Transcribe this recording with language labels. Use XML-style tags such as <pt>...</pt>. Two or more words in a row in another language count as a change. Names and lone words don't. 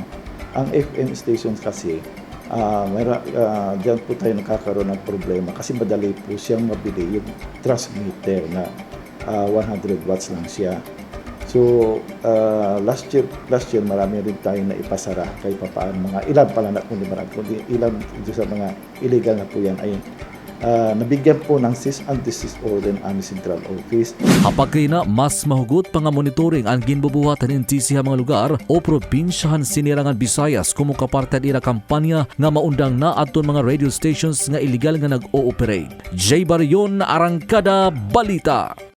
<tl>Ang</tl> <en>FM stations</en> <tl>kasi, diyan po tayo nakakaroon ng problema kasi madali po siyang mabili yung transmitter na 100 watts lang siya. So,</tl> <en>last year</en> <tl>marami rin tayong naipasara kahit papaano mga ilan pala na kundi marami kundi ilan sa mga illegal na po yan ay nabigyan po ng</tl> <en>cease and desist order</en> <tl>ng aming</tl> <en>Central Office.</en> <war>Hapag kay na mas mahugot pa nga monitoring ang ginbubuhatan ng NTC ha mga lugar o probinsyahan sinirangan Visayas kumo kapartan ira kampanya nga maundang na aton mga</war> <en>radio stations</en> <war>nga illegal nga nag-ooperate. Jay Barion, Arangkada Balita.</war>